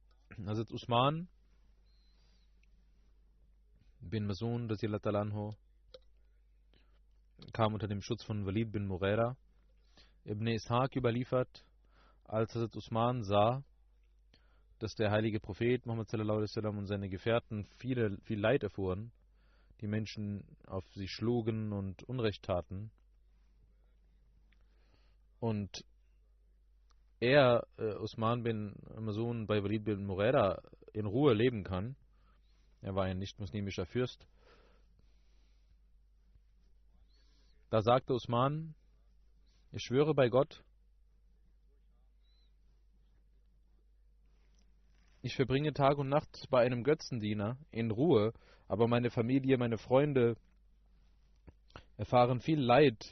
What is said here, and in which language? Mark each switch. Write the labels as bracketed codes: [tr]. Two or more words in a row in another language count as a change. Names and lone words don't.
[de] Hazrat Usman bin Mazun kam unter dem Schutz von Walid bin Mughira. Ibn Ishaq überliefert, als Hazrat Usman sah, dass der heilige Prophet Muhammad [ar] صلى الله عليه وسلم [de] und seine Gefährten viel Leid erfuhren, die Menschen auf sie schlugen und Unrecht taten. Und er, Usman bin Mazun, bei Walid bin Mughira in Ruhe leben kann. Er war ein nicht-muslimischer Fürst. Da sagte Usman, ich schwöre bei Gott, ich verbringe Tag und Nacht bei einem Götzendiener in Ruhe, aber meine Familie, meine Freunde erfahren viel Leid.